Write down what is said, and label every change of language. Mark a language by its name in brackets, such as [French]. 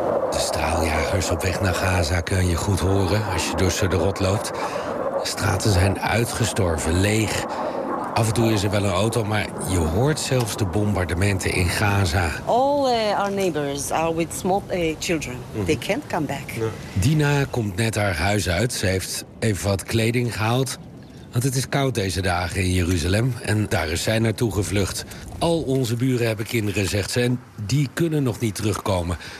[Dutch] De straaljagers op weg naar Gaza kun je goed horen als je door Sderot loopt. De straten zijn uitgestorven, leeg. Af en toe is er wel een auto, maar je hoort zelfs de bombardementen in Gaza. [English] All our neighbors are with small children. Mm-hmm. They can't come back. No. [Dutch] Dina komt net haar huis uit. Ze heeft even wat kleding gehaald. Want het is koud deze dagen in Jeruzalem en daar is zij naartoe gevlucht. Al onze buren hebben kinderen, zegt ze, en die kunnen nog niet terugkomen.